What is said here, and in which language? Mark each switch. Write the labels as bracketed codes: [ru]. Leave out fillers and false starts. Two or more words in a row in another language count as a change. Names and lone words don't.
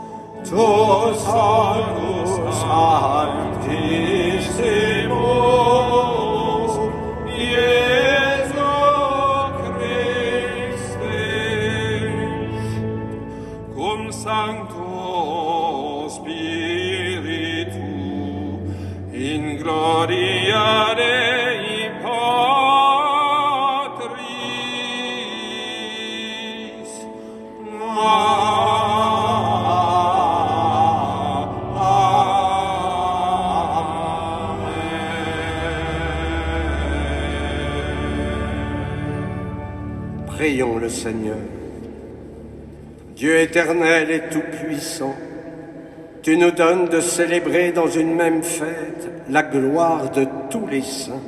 [la] Tosaros Sanctissimus, Iesu Christe, cum Sancto Spiritu, in gloria Dei Patris. [fr] Prions le Seigneur. Dieu éternel et tout-puissant, tu nous donnes de célébrer dans une même fête la gloire de tous les saints.